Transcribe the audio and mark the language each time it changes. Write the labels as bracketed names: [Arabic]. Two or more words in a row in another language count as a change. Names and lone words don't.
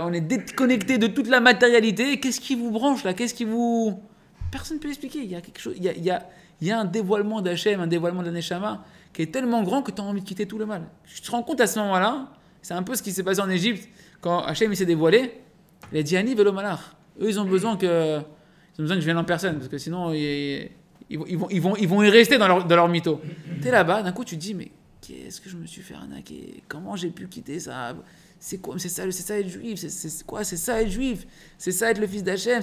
[French] On est déconnecté de toute la matérialité. Qu'est-ce qui vous branche là? Qu'est-ce qui vous... Personne ne peut l'expliquer. Il y a quelque chose, il y a un dévoilement d'Hachem, un dévoilement de la Neshama qui est tellement grand que tu as envie de quitter tout le mal. Tu te rends compte à ce moment-là, c'est un peu ce qui s'est passé en Égypte quand Hachem il s'est dévoilé. Il a dit [Hebrew] אני ולא מלאך. [French] Eux, ils ont besoin que je vienne en personne parce que sinon ils vont y rester dans leur mytho. T'es là-bas, d'un coup tu te dis mais qu'est-ce que je me suis fait arnaquer? Comment j'ai pu quitter ça? C'est quoi? C'est ça être juif? C'est quoi? C'est ça être juif? C'est ça être le fils d'Hachem?